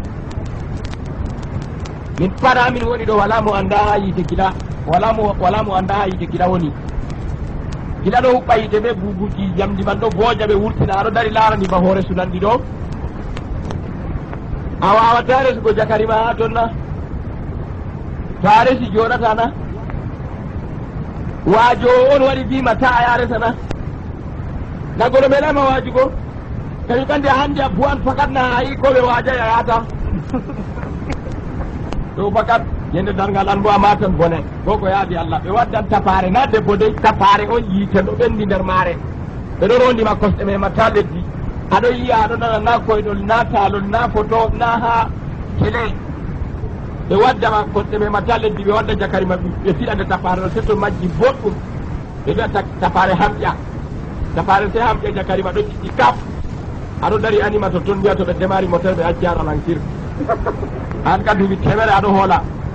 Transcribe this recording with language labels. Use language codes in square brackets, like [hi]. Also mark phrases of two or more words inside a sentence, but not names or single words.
[ff] min para min woni ɗo wala mo anda ha yiite kila wala mo anda ha yiite kila woni kila ɗo huɓɓa yiite ɓe bubuji jamdi man ɗo booja ɓe wurtina aɗo dari larani ba hoore sunandi ɗo a wawata resugo jakari ma ha toon na to a resi joɗata na waajo on waɗi bima ta a ya resana nagoɗo meɗama waajugo kañum kandi a hande a buwan fakat na ayi koɓe waaja yayata ɗo fakat yende dargal an bo a matan bone ko ko yaadi Allah ɓe waddan tapare na debbo dey tapare on yiite ɗo ɓendi nder maare ɓeɗo rondima kosɗe me matta leddi aɗo yiya aɗo nana na koyɗol na taalol na photo na ha télé ɓe waddama kosɗe me matta leddi ɓe wadda jakari ma ɓe fiɗande tapare ɗo setto majji boɗɗum ɓe wiya tapare hamƴa tapare se hamƴa jakari ma ɗo ciɗɗi kap aɗo dari anima to toon mbiya to ɓe [fr] démari moteur [ff] ɓe acci aɗa lankir an ka duuɓi temere aɗo hoola